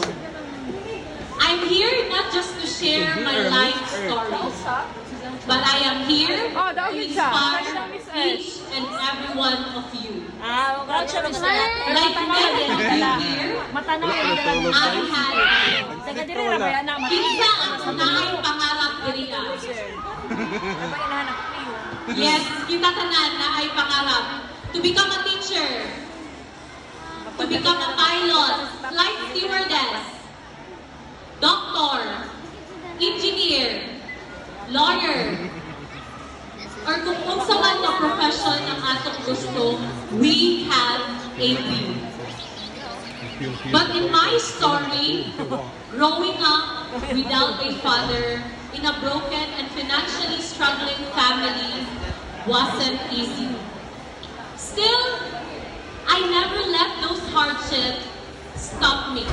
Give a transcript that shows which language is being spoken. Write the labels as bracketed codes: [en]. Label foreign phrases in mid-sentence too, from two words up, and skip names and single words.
[en] I'm here not just to share my life story, but I am here to inspire each and every one of you. Like many of you here, I had [hil] isa ang unahay pangarap diriya. [en] Yes, [hil] kita tanan na ay pangarap [en] to become a teacher, to become a pilot, flight stewardess, doctor, engineer, lawyer, or [hil] kung unsa man na profession ang atong gusto, [en] we have a few. But in my story, growing up without a father in a broken and financially struggling family wasn't easy. Still, I never let those hardships stop me.